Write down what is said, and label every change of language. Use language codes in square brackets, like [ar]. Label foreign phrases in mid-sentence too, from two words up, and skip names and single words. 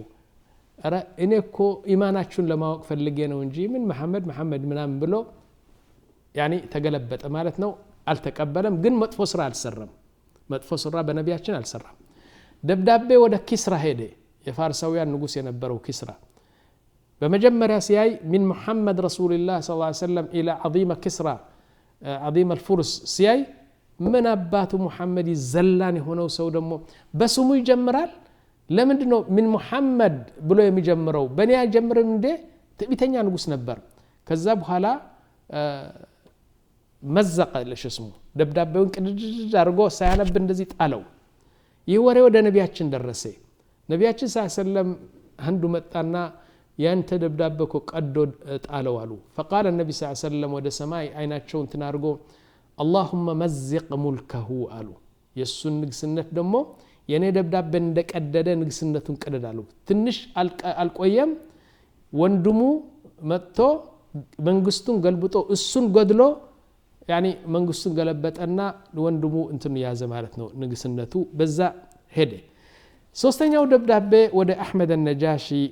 [am] አረ እኔ እኮ ኢማናችሁን ለማወቅ ፈልጌ ነው እንጂ ምን መሐመድ ምናምን ብሎ ያኒ ተገለበጠ ማለት ነው። አልተቀበለም። ግን መጥፎ ስራ አልሰራም። መጥፎ ስራ በነቢያችን አልሰራም። ደብዳቤ ወደ ኪስራ ሄደ። የፋርሳውያን ንጉስ የነበረው ኪስራ በመጀመሪያ ሲያይ [ar] من محمد رسول الله صلى الله عليه وسلم الى عظيم كسرى عظيم الفرس [am] ሲያይ ምን አባቱ ሙሐመድ ይዘላን የሆነው ሰው ደግሞ በስሙ ይጀምራል። ለምንድነው ምን ሙሐመድ ብሎ የሚጀምረው? በእኔ አይጀምርም እንዴ? ትዕቢተኛ ንጉስ ነበር። ከዛ በኋላ መዘቀ ለሽስሙ ደብዳቤውን ቅድድ አድርጎ ሳያነብ እንደዚህ ጣለው። ይህ ወሬ ወደ ነቢያችን ደረሰ። ነቢያችን ሰለም አንዱ መጣና ያንተ ደብዳቤ እኮ ቀዶ ጣለው አሉ። [ar] فقال النبي صلى الله عليه وسلم [am] ወደ ሰማይ አይናቸውን ተናርጎ [ar] اللهم مزق ملكه [am] አሉ። የሱን ንግስነት ደግሞ የኔ ደብዳቤ እንደቀደደ ንግስነቱን ቀደደ አሉ። ትንሽ አልቆየም ወንድሙ መጥቶ መንግስቱን ገልብጦ እሱን ገድሎ ያኒ መንግስቱን ገለበጠና ወንድሙ እንትን ያዘ ማለት ነው። ንግስነቱ በዛ ሄደ። ሶስተኛው ደብዳቤ ወደ አህመድ ነጃሺ